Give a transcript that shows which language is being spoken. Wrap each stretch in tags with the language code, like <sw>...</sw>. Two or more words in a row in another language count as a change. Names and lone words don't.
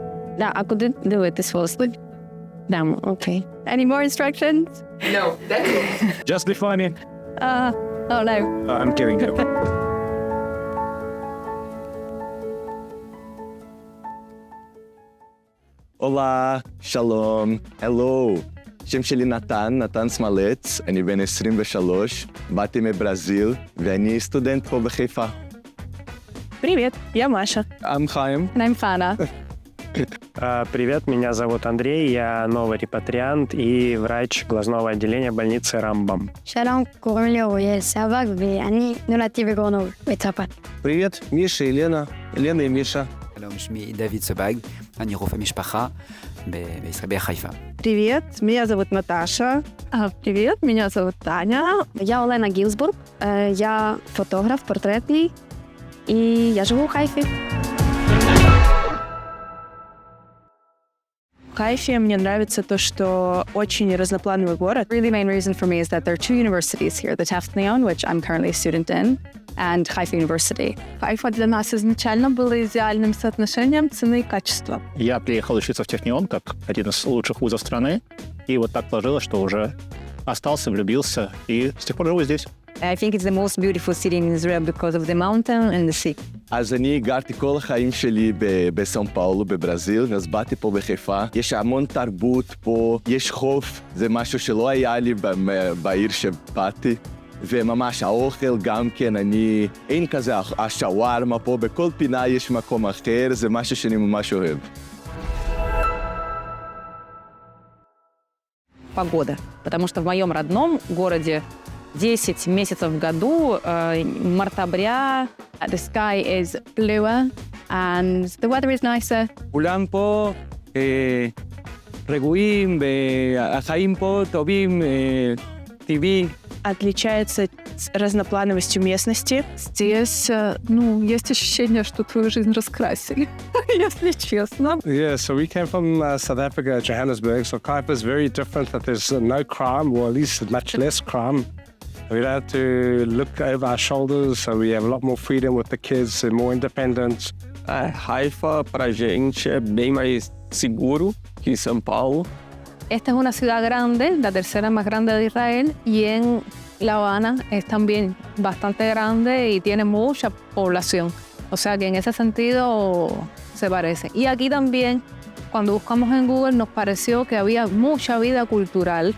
<uk>Да, а куди дивитись власне? Дамо, окей.</uk> <en>Any more instructions? No, that's it. Just be funny. Oh no. I'm kidding you.</en> <pt>Olá,</pt> <he>שלום, hello. השם שלי נתן סמלץ, אני בן 23, באתי מברזיל, ואני סטודנט פה בחיפה.</he> <ru>Привет, я Маша.</ru> <en>I'm חיים. And I'm Fana.</en> <ru>Привет, меня зовут Андрей, я новый репатриант и врач глазного отделения больницы Рамбам.</ru> <he>שלום, קוראים לי אוריאל סבג, ואני נולדתי בגרונוב, בצרפת.</he> <ru>Привет, Миша и Лена. Лена и Миша.</ru> <he>שלום, שמי דוד סבג, אני רופא משפחה בישראל, בחיפה.</he> <ru>Привет, меня зовут Наташа. Привет, меня зовут Таня.</ru> <uk>Я Олена Гілсбург, я фотограф портретний, і я живу у Хайфі.</uk> <ru>В Хайфе мне нравится то, что очень разноплановый город.</ru> <en>Really main reason for me is that there are two universities here, the Technion, which I'm currently a student in, and Haifa University.</en> <ru>Хайфа для нас изначально было идеальным соотношением цены и качества. Я приехал учиться в Технион, как один из лучших вузов страны, и вот так сложилось, что уже остался, влюбился, и с тех пор живу здесь.</ru> <en>I think it's the most beautiful city in Israel because of the mountain and the sea.</en> <he>אז אני גרתי כל החיים שלי בסאו פאולו, בברזיל, אז באתי פה בחיפה. יש המון תרבות פה, יש חוף, זה משהו שלא היה לי בעיר שבאתי. וממש האוכל גם כן, אין כזה השווארמה פה, בכל פינה יש מקום אחר, זה משהו שאני ממש אוהב.</he> <ru>Погода, потому что в моем родном городе 10 месяцев в году, март-апрель.</ru> <en>The sky is bluer and the weather is nicer.</en> <he>כולם פה רגועים, והחיים פה טובים, טבעי.</he> <ru>Отличается разноплановостью местности. Здесь, есть ощущение, что твою жизнь раскрасили, если честно.</ru> <en>Yeah, so we came from South Africa, Johannesburg. So Kaipa is very different, that there's no crime, or at least much less crime. We don't have to look over our shoulders, so we have a lot more freedom with the kids and more independence.</en> <pt>Haifa, pra gente, é bem mais seguro que São Paulo.</pt> <es>Esta es una ciudad grande, la tercera más grande de Israel, y en La Habana es también bastante grande y tiene mucha población. O sea que en ese sentido se parece. Y aquí también, cuando buscamos en Google, nos pareció que había mucha vida cultural.</es>